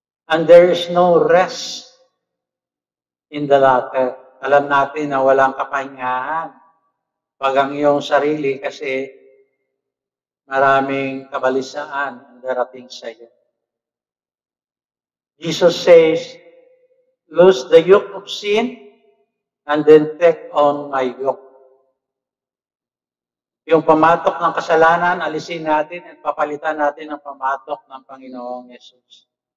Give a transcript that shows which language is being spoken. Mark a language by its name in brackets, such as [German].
[English] And there is no rest in the latter. [Filipino] Alam natin na walang kapahingahan pag ang iyong sarili kasi maraming kabalisaan ang darating sa iyo. [English] Jesus says, lose the yoke of sin and then take on my yoke. [Filipino] Yung pamatok ng kasalanan, alisin natin at papalitan natin ang pamatok ng Panginoong Yesus.